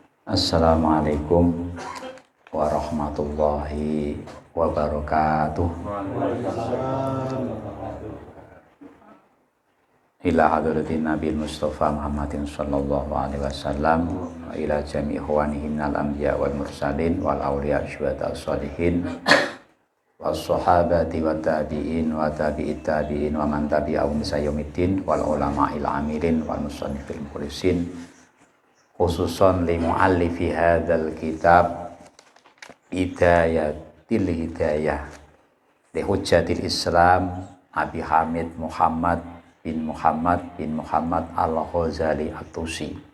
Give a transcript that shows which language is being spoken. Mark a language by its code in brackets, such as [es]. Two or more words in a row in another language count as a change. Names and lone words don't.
[ar] السلام عليكم ورحمة الله وبركاته. إلى حضرة النبي المصطفى محمد صلى الله عليه وسلم وإلى جميع إخوانه من الأنبياء والمرسلين والأولياء الشهداء الصالحين والصحابة والتابعين وتابعي التابعين ومن تبعهم إلى يوم الدين والعلماء العاملين والمصنفين المخلصين خصوصا لمؤلف هذا الكتاب هداية الهداية لحجة الإسلام أبي حامد محمد بن محمد الغزالي الطوسي